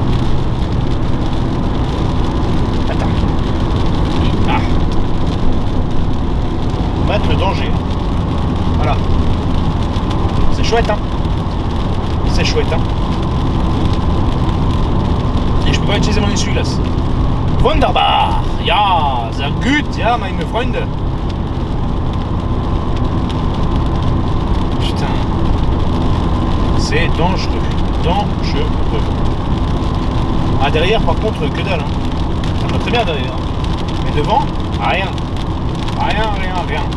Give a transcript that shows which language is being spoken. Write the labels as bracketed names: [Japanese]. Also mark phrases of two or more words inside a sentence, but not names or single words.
[French] Ah. Mat le danger. Voilà. C'est chouette, hein. C'est chouette, hein. Et je peux pas utiliser mon essuie-glace. [German] Wunderbar. Ja, sehr gut, ja, meine Freunde. [French] Putain. C'est dangereux. Dangereux. Ah, derrière, par contre, que dalle, hein. Ça va très bien derrière. Mais devant, rien. Rien.